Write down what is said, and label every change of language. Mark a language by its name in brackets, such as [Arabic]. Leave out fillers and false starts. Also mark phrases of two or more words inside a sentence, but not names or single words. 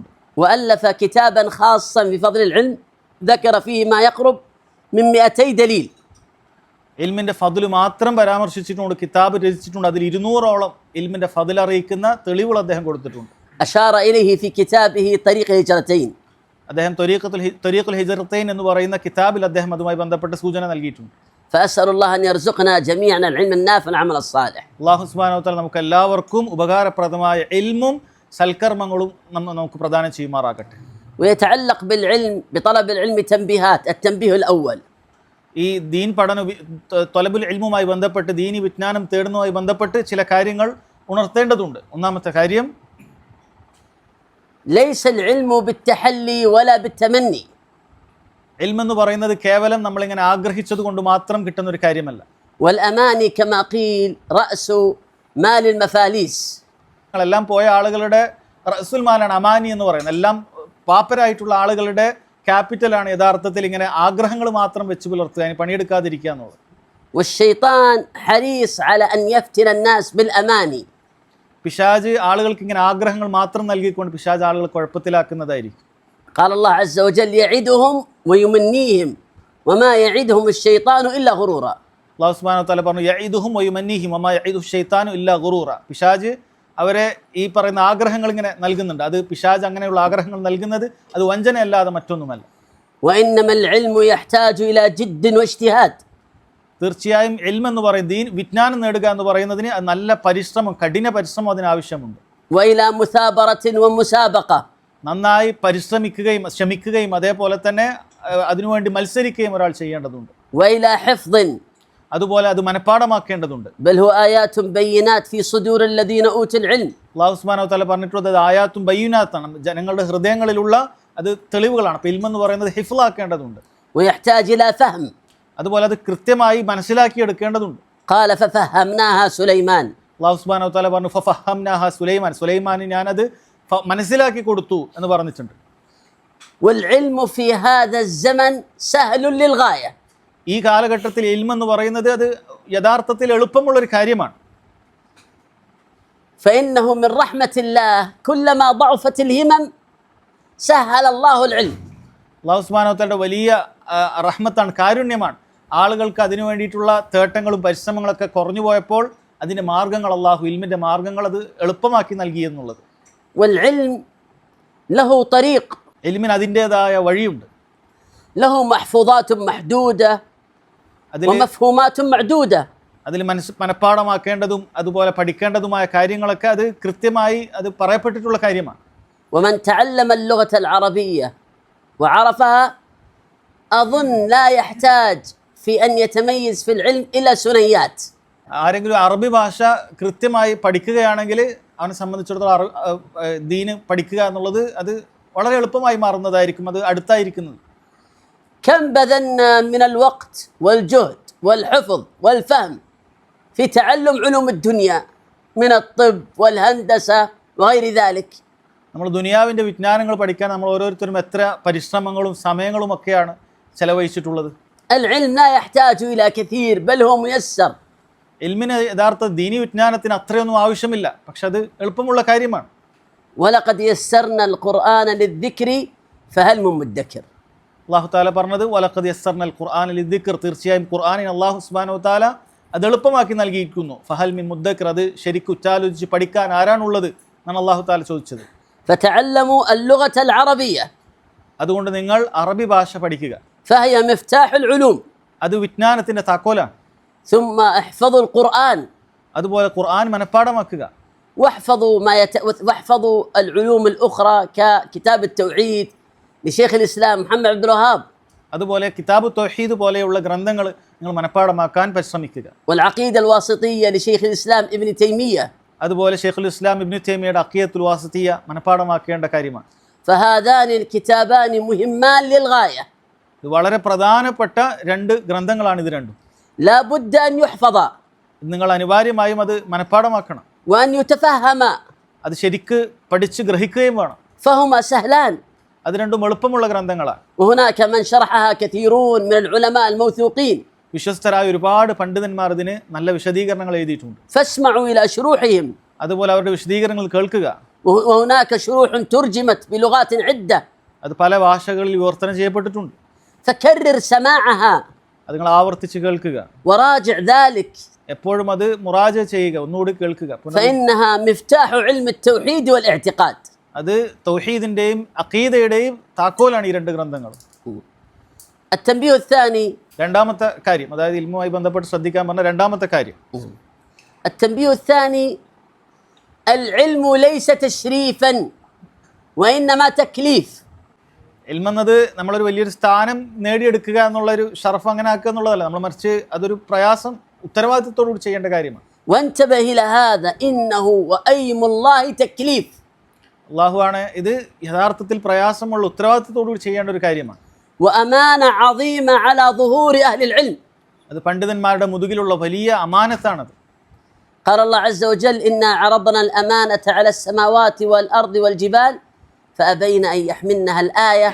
[Arabic] وألف كتابا خاصا في فضل العلم ذكر فيه ما يقرب من 200 دليل. [Malayalam] ഇൽമിൻ്റെ ഫضല് മാത്രം പരാമർശിച്ചിട്ടുണ്ട്, കിതാബ് രചിച്ചിട്ടുണ്ട്. അതിൽ 200ഓളം ഇൽമിൻ്റെ ഫضല് അറിയിക്കുന്ന തെളിവുകൾ അദ്ദേഹം കൊടുത്തിട്ടുണ്ട്. [Arabic] أشار إليه في كتابه طريق هجرتين. [Malayalam] അദ്ദേഹം ത്വരീഖുൽ ഹിജ്റത്തൈൻ എന്ന് പറയുന്ന കിതാബിൽ അദ്ദേഹം അതുമായി ബന്ധപ്പെട്ട സൂചന നൽകിയിട്ടുണ്ട്. [Arabic] فأسأل الله أن يرزقنا جميعا العلم النافع والعمل الصالح. الله سبحانه وتعالى [Malayalam] നമുക്ക് എല്ലാവർക്കും ഉപകാരപ്രദമായ ഇൽമും സൽക്കർമ്മങ്ങളും നമുക്ക് പ്രദാനം ചെയ്യുമാറാകട്ടെ. [Arabic] ويتعلق بالعلم بطلب العلم تنبيهات. التنبيه الأول: [Malayalam] ഈ ദീൻ പഠന [Arabic] طلب العلم [Malayalam] ബന്ധപ്പെട്ട് ദീനി വിജ്ഞാനം തേടുന്നതുമായി ബന്ധപ്പെട്ട് ചില കാര്യങ്ങൾ ഉണർത്തേണ്ടതുണ്ട്. ഒന്നാമത്തെ കാര്യം, [Arabic] ليس العلم بالتحلي ولا بالتمني. [Malayalam] ഇൽം എന്ന് പറയുന്നത് കേവലം നമ്മളിങ്ങനെ ആഗ്രഹിച്ചത് കൊണ്ട് മാത്രം കിട്ടുന്ന ഒരു കാര്യമല്ല. [Arabic] والأماني كما قيل رأس مال المفاليس. [Malayalam] എല്ലാം പോയ ആളുകളുടെ [Arabic] رأس المال [Malayalam] അമാനി എന്ന് പറയുന്നത്. എല്ലാം പാപ്പരായിട്ടുള്ള ആളുകളുടെ ക്യാപിറ്റലാണ് യഥാർത്ഥത്തിൽ ഇങ്ങനെ ആഗ്രഹങ്ങൾ മാത്രം വെച്ച് പുലർത്തുക, അതിന് പണിയെടുക്കാതിരിക്കുക എന്നുള്ളത്. [Arabic] والشيطان حريص على أن يفتن الناس بالأماني. [Malayalam] പിശാച് ആളുകൾക്ക് ഇങ്ങനെ ആഗ്രഹങ്ങൾ മാത്രം നൽകിക്കൊണ്ട് പിശാച് ആളുകൾ കുഴപ്പത്തിലാക്കുന്നതായിരിക്കും. [Arabic] قال الله عز وجل: يعدهم ويمنيهم وما يعدهم الشيطان إلا غرورا. الله سبحانه وتعالى [Malayalam] പറഞ്ഞു, [Arabic] يعدهم ويمنيهم وما يعد الشيطان إلا غرورا. [Malayalam] പിശാച് അവരെ ഈ പറയുന്ന ആഗ്രഹങ്ങൾ ഇങ്ങനെ നൽകുന്നുണ്ട്. അത് പിശാച് അങ്ങനെയുള്ള ആഗ്രഹങ്ങൾ നൽകുന്നത് അത് വഞ്ചനയല്ലാതെ മറ്റൊന്നുമല്ല. [Arabic] وإنما العلم يحتاج إلى جد واجتهاد. [Malayalam] തീർച്ചയായും ഇൽം എന്ന് പറയുന്നത് ദീൻ വിജ്ഞാനം നേടുക എന്ന് പറയുന്നതിന് നല്ല പരിശ്രമം, കഠിന പരിശ്രമം അതിനാവശ്യമുണ്ട്. [Arabic] وإلى مثابرة ومسابقة. [Malayalam] നന്നായി പരിശ്രമിക്കുകയും ശ്രമിക്കുകയും അതേപോലെ തന്നെ അതിനുവേണ്ടി മത്സരിക്കുകയും ഒരാൾ ചെയ്യേണ്ടതുണ്ട്. [Arabic] وإلى حفظ. [Malayalam] അതുപോലെ അത് മനഃപ്പാഠമാക്കേണ്ടതുണ്ട്. [Arabic] بل هو آيات بينات في صدور الذين أوتوا العلم. الله سبحانه وتعالى [Malayalam] പറഞ്ഞിട്ടുള്ളത് [Arabic] آيات بينات, [Malayalam] ജനങ്ങളുടെ ഹൃദയങ്ങളിലുള്ള അത് തെളിവുകളാണ്. അപ്പോൾ ഇൽം എന്ന് പറയുന്നത് ഹിഫ്ളാക്കേണ്ടതുണ്ട്. [Arabic] ويحتاج إلى فهم. [Malayalam] അതുപോലെ അത് കൃത്യമായി മനസ്സിലാക്കി എടുക്കേണ്ടതുണ്ട്. [Arabic] قال ففهمناها سليمان. الله سبحانه وتعالى [Malayalam] പറഞ്ഞു, [Arabic] ففهمناها سليمان, [Malayalam] സുലൈമാന് ഞാനത് മനസ്സിലാക്കി കൊടുത്തു എന്ന് പറഞ്ഞിട്ടുണ്ട്. [Arabic] والعلم في هذا الزمن سهل للغاية. [Malayalam] ഈ കാലഘട്ടത്തിൽ ഇൽം എന്ന് പറയുന്നത് അത് യഥാർത്ഥത്തിൽ എളുപ്പമുള്ളൊരു കാര്യമാണ്. [Arabic] فإنه من رحمة الله كلما ضعفت الهمم سهل الله العلم. الله سبحانه وتعالى [Malayalam] വലിയ റഹ്മത്താണ്, കാരുണ്യമാണ്. ആളുകൾക്ക് അതിനു വേണ്ടിയിട്ടുള്ള തേട്ടങ്ങളും പരിശ്രമങ്ങളൊക്കെ കുറഞ്ഞു പോയപ്പോൾ അതിൻ്റെ മാർഗ്ഗങ്ങൾ, അള്ളാഹു ഇൽമിൻ്റെ മാർഗ്ഗങ്ങൾ അത് എളുപ്പമാക്കി നൽകി എന്നുള്ളത്. [Arabic] والعلم له طريق. [Malayalam] ഇൽമിന് അതിൻ്റേതായ വഴിയുണ്ട്. [Arabic] له محفوظات محدودة ومفهومات معدودة. [Malayalam] അതിൽ മനഃപ്പാഠമാക്കേണ്ടതും അതുപോലെ പഠിക്കേണ്ടതുമായ കാര്യങ്ങളൊക്കെ അത് കൃത്യമായി അത് പറയപ്പെട്ടിട്ടുള്ള കാര്യമാണ്. [Arabic] ومن تعلم اللغة العربية وعرفها أظن لا يحتاج في أن يتميز في العلم إلا ثنيات. [Malayalam] ആരെങ്കിലും അറബി ഭാഷ കൃത്യമായി പഠിക്കുകയാണെങ്കിൽ അവനെ സംബന്ധിച്ചിടത്തോളം ദീന് പഠിക്കുക എന്നുള്ളത് അത് വളരെ എളുപ്പമായി മാറുന്നതായിരിക്കും, അത് അടുത്തായിരിക്കുന്നത്. [Arabic] كم بذلنا من الوقت والجهد والحفظ والفهم في تعلم علوم الدنيا من الطب والهندسة وغير ذلك. [Malayalam] നമ്മൾ ദുനിയാവിൻ്റെ വിജ്ഞാനങ്ങൾ പഠിക്കാൻ നമ്മൾ ഓരോരുത്തരും എത്ര പരിശ്രമങ്ങളും സമയങ്ങളും ഒക്കെയാണ് ചെലവഴിച്ചിട്ടുള്ളത്. [Arabic] العلم لا يحتاج إلى كثير بل هو ميسر. [Malayalam] ഇൽമിന് യഥാർത്ഥ ദീനി വിജ്ഞാനത്തിന് അത്രയൊന്നും ആവശ്യമില്ല, പക്ഷെ അത് എളുപ്പമുള്ള കാര്യമാണ്. [Arabic] ولقد يسرنا القرآن للذكر فهل من مدكر. الله تعالى [Malayalam] പറഞ്ഞത് [Arabic] ولقد يسرنا القرآن للذكر, [Malayalam] തീർച്ചയായും ഖുർആനിനെ [Arabic] الله سبحانه وتعالى [Malayalam] അത് എളുപ്പമാക്കി നൽകിയിരിക്കുന്നു. [Arabic] فهل من مدكر, [Malayalam] അത് ശരിക്കും ഉച്ചാലോചിച്ച് പഠിക്കാൻ ആരാണുള്ളത് എന്നാണ് [Arabic] الله تعالى [Malayalam] ചോദിച്ചത്. [Arabic] فتعلموا اللغة العربية. [Malayalam] അതുകൊണ്ട് നിങ്ങൾ അറബി ഭാഷ പഠിക്കുക. [Arabic] فهي مفتاح العلوم. [Malayalam] അത് വിജ്ഞാനത്തിൻ്റെ താക്കോലാണ്. [Arabic] ثم احفظوا القرآن. [Malayalam] അതുപോലെ ഖുർആൻ മനഃപ്പാഠമാക്കുക. [Arabic] واحفظوا العلوم الأخرى ككتاب التوحيد لشيخ الإسلام محمد عبد الوهاب. [Malayalam] അതുപോലെ കിതാബ് തൗഹീദ് പോലെയുള്ള ഗ്രന്ഥങ്ങൾ നിങ്ങൾ മനഃപ്പാഠമാക്കാൻ പരിശ്രമിക്കുക. [Arabic] والعقيدة الواسطية لشيخ الإسلام ابن تيمية. [Malayalam] അതുപോലെ ഷെയ്ഖുൽ ഇസ്ലാം ഇബ്നു തൈമിയയുടെ അഖീദത്തുൽ വാസിത്തിയ മനഃപ്പാഠമാക്കേണ്ട കാര്യമാണ്. [Arabic] فهذان الكتابان مهمان للغاية. [Malayalam] ഇത് വളരെ പ്രധാനപ്പെട്ട രണ്ട് ഗ്രന്ഥങ്ങളാണ് ഇത് രണ്ടും. [Arabic] لا بد أن يحفظا. [Malayalam] നിങ്ങൾ അനിവാര്യമായും അത് മനഃപ്പാഠമാക്കണം. [Arabic] وأن يتفهما. [Malayalam] അത് ശരിക്ക് പഠിച്ച് ഗ്രഹിക്കുകയും വേണം. [Arabic] فهما سهلان. [Malayalam] അത് രണ്ടും എളുപ്പമുള്ള ഗ്രന്ഥങ്ങളാണ്. [Arabic] وهناك من شرحها كثيرون من العلماء الموثوقين. [Malayalam] വിശ്വസ്തരായ ഒരുപാട് പണ്ഡിതന്മാർ ഇതിന് നല്ല വിശദീകരണങ്ങൾ എഴുതിയിട്ടുണ്ട്. [Arabic] فاسمعوا إلى شروحهم. [Malayalam] അതുപോലെ അവരുടെ വിശദീകരണങ്ങൾ കേൾക്കുക. [Arabic] وهناك شروح ترجمت بلغات عدة. [Malayalam] അത് പല ഭാഷകളിൽ വിവർത്തനം ചെയ്യപ്പെട്ടിട്ടുണ്ട്. [Arabic] فكرر سماعها. [Malayalam] അത് നിങ്ങൾ ആവർത്തിച്ച് കേൾക്കുക. [Arabic] وراجع ذلك. [Malayalam] എപ്പോഴും അത് മുറാജ ചെയ്യുക, ഒന്നുകൂടി കേൾക്കുക. [Arabic] فإنها مفتاح علم التوحيد والاعتقاد. [Malayalam] അത് തൗഹീദിന്റെയും അഖീദയുടെയും താക്കോലാണ് ഈ രണ്ട് ഗ്രന്ഥങ്ങൾ. [Arabic] التنبيه الثاني. [Malayalam] രണ്ടാമത്തെ കാര്യം, അതായത് ഇൽമുമായി ബന്ധപ്പെട്ട് ശ്രദ്ധിക്കാൻ പറഞ്ഞ രണ്ടാമത്തെ കാര്യം. [Arabic] التنبيه الثاني العلم ليس تشريفا وإنما تكليف. [Malayalam] ഇൽമെന്നത് നമ്മളൊരു വലിയൊരു സ്ഥാനം നേടിയെടുക്കുക എന്നുള്ളൊരു ഷറഫ് അങ്ങനെ ആക്കുക എന്നുള്ളതല്ല, നമ്മൾ മറിച്ച് അതൊരു പ്രയാസം ഉത്തരവാദിത്തത്തോടുകൂടി ചെയ്യേണ്ട കാര്യമാണ്. [Arabic] وانتبه إلى هذا إنه وأيم الله تكليف. [Malayalam] അള്ളാഹുവാണ് ഇത് യഥാർത്ഥത്തിൽ പ്രയാസമുള്ള ഉത്തരവാദിത്തത്തോടുകൂടി ചെയ്യേണ്ട ഒരു കാര്യമാണ്. [Arabic] وأمانة عظيمة على ظهور أهل العلم. [Malayalam] അത് പണ്ഡിതന്മാരുടെ മുതുകിലുള്ള വലിയ അമാനത്താണത്. [Arabic] قال الله عز وجل إنا عرضنا الأمانة على السماوات والأرض والجبال فأبين أن يحملنها الآية.